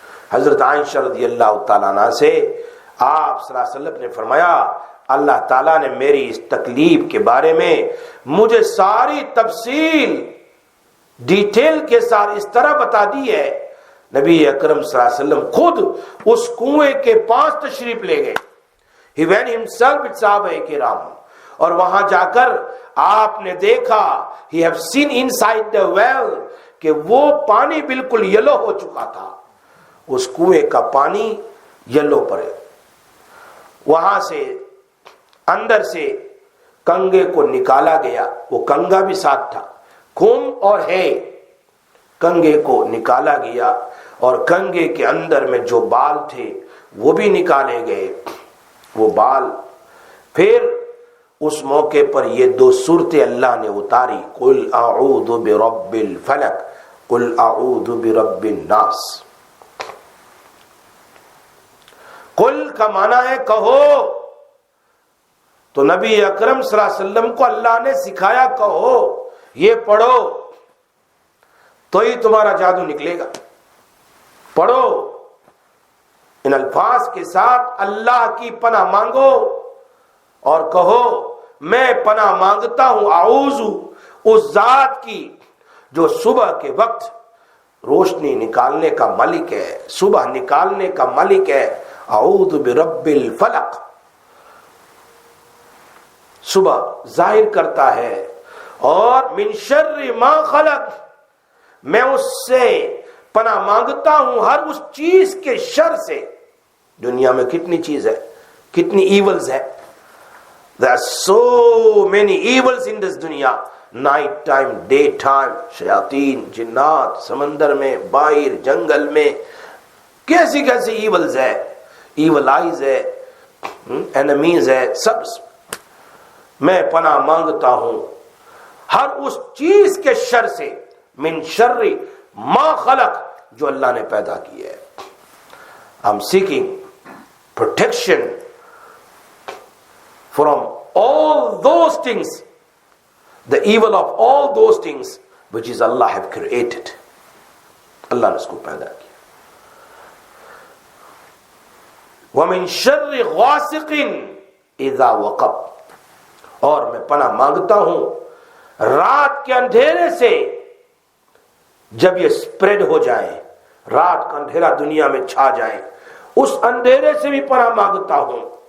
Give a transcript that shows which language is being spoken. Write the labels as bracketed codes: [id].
[ur] حضرت عائشہ رضی اللہ تعالیٰ عنہ سے آپ صلی اللہ علیہ وسلم نے فرمایا اللہ تعالیٰ نے میری اس تکلیف کے بارے میں مجھے ساری تفصیل ڈیٹیل کے ساتھ اس طرح بتا دی ہے. نبی اکرم صلی اللہ علیہ وسلم خود اس کنویں کے پاس تشریف لے گئے. [en] He went himself with صحابہ کرام. [ur] اور وہاں جا کر آپ نے دیکھا [en] he have seen inside the well [ur] کہ وہ پانی بالکل یلو ہو چکا تھا. اس کنویں کا پانی یلو پر ہے. وہاں سے اندر سے کنگے کو نکالا گیا. وہ کنگا بھی ساتھ تھا، کھم اور ہے. کنگے کو نکالا گیا اور کنگے کے اندر میں جو بال تھے وہ بھی نکالے گئے. وہ بال پھر اس موقع پر یہ 2 صورتیں اللہ نے اتاری. [ar] قل اعوذ برب الفلق، قل اعوذ برب الناس. [ur] قل کا معنی ہے کہو. تو نبی اکرم صلی اللہ علیہ وسلم کو اللہ نے سکھایا کہو، یہ پڑھو تو ہی تمہارا جادو نکلے گا. پڑھو ان الفاظ کے ساتھ اللہ کی پناہ مانگو اور کہو میں پناہ مانگتا ہوں اعوذ اس ذات کی جو صبح کے وقت روشنی نکالنے کا مالک ہے، صبح نکالنے کا مالک ہے. [ar] اعوذ برب الفلق، [ur] صبح ظاہر کرتا ہے. اور [ar] من شر ما خلق، [ur] میں اس سے پناہ مانگتا ہوں ہر اس چیز کے شر سے. دنیا میں کتنی چیز ہے، کتنی ایولز ہے. [en] There are so many evils in this دنیا. [ur] نائٹ ٹائم، ڈے ٹائم، شیاطین، جنات، سمندر میں، باہر، جنگل میں، کیسی کیسی ایولز ہے. ایول آئیز ہے، اینمیز ہے، سب. میں پناہ مانگتا ہوں ہر اس چیز کے شر سے. [ar] من شر ما خلق، [ur] جو اللہ نے پیدا کی ہے. [en] I'm seeking protection from all those things, the evil of all those things which is Allah have created. [ur] اللہ نے اس کو پیدا کیا. [ar] وَمِن شَرِّ غَاسِقٍ إِذَا وَقَبَ، [ur] اور میں پناہ مانگتا ہوں رات کے اندھیرے سے جب یہ سپریڈ ہو جائیں، رات کا اندھیرا دنیا میں چھا جائے، اس اندھیرے سے بھی پناہ مانگتا ہوں.